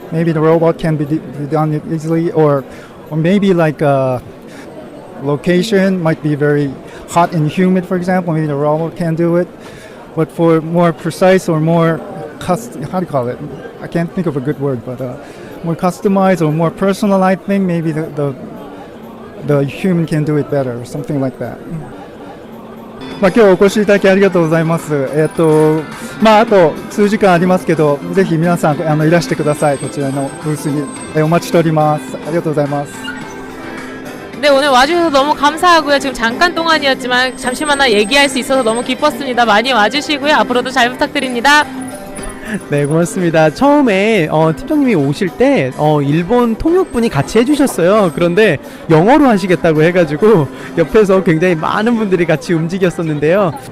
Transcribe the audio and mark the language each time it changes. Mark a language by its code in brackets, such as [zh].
[en] Maybe the robot can be done easily, or maybe like location might be very hot and humid, for example. Maybe the robot can do it. But for more precise or more how do you call it? I can't think of a good word, but more customized or more personalized thing, maybe the human can do it better, or something like that. [ja] 今日お越しいただきありがとうございます。あと数時間ありますけど、ぜひ皆さんいらしてください。こちらのブースにお待ちしております。ありがとうございます。 [ko] 네, 오늘 와주셔서 너무 감사하고요. 지금 잠깐 동안이었지만 잠시만 얘기할 수 있어서 너무 기뻤습니다. 많이 와주시고요. 앞으로도 잘 부탁드립니다. 네, 고맙습니다. 처음에 팀장님이 오실 때 일본 통역분이 같이 해주셨어요. 그런데 영어로 하시겠다고 해가지고 옆에서 굉장히 많은 분들이 같이 움직였었는데요.